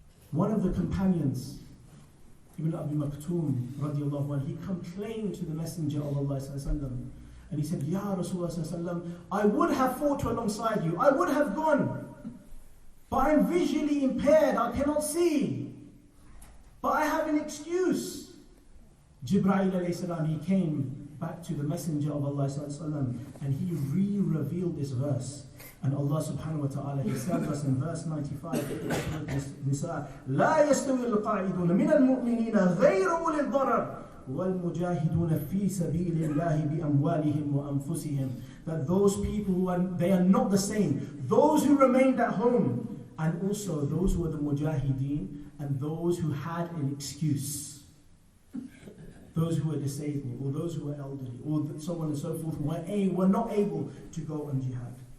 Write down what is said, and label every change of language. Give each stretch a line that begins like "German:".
English: One of the companions, Ibn Abi Maktoum radiallahu anh, he complained to the Messenger of Allah sallallahu alaihi wasallam, and he said, Ya Rasulullah sallallahu alaihi wasallam, I would have fought alongside you, I would have gone, but I'm visually impaired, I cannot see, but I have an excuse. Jibreel alayhi salam, he came back to the Messenger of Allah sallallahu alaihi wasallam, and he re-revealed this verse. And Allah subhanahu wa ta'ala, He tells us in verse 95 of Nisa,
Arabic: لا يستوي القاعدون من المؤمنين غير أولي الضرر والمجاهدون في سبيل الله بأموالهم وأنفسهم.
English: That those people they are not the same. Those who remained at home, and also those who were the mujahideen, and those who had an excuse. Those who were disabled, or those who were elderly, or so on and so forth, were not able to go on jihad.